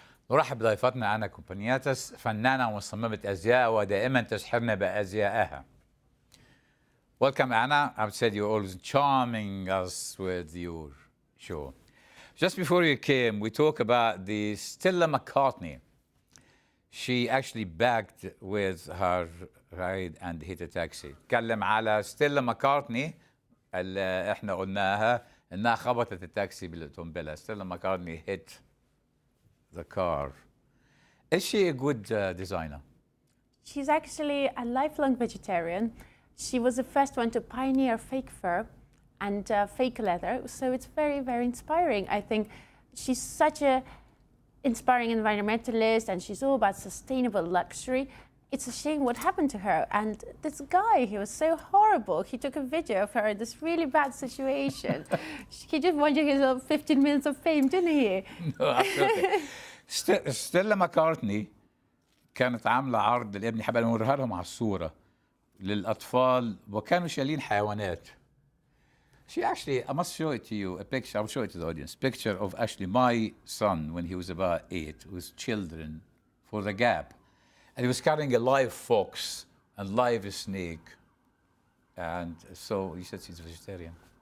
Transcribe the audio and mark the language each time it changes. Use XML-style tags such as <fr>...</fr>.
<ar>نرحب بضيفتنا أنا كومبانياتس، فنانة ومصممة أزياء ودائما تسحرنا بأزيائها.</ar> <en>Welcome, Anna. I would say you're always charming us with your show. Just before you came, we talked about the Stella McCartney. She actually backed with her ride and hit a taxi.</en> <ar>تكلم على ستيلا ماكارتني اللي احنا قلناها انها خبطت التاكسي بالقنبله.</ar> <en>Stella McCartney hit the car. Is she a good designer? She's actually a lifelong vegetarian. She was the first one to pioneer fake fur and fake leather, so it's very, very inspiring. I think she's such a inspiring environmentalist, and she's all about sustainable luxury. It's a shame what happened to her. And this guy, he was so horrible. He took a video of her in this really bad situation. He just wanted his 15 minutes of fame, didn't he? No, absolutely.</en> <ar>ستيلا ماكارتني كانت عامله عرض لابني، حابه نوريها لهم على الصوره للاطفال، وكانوا شايلين حيوانات.</ar> <en>She actually, I must show it to you, a picture, I'll show it to the audience, picture of actually my son when he was about 8, with children for the Gap. And he was carrying a live fox and live snake. And so he said she's vegetarian.</en>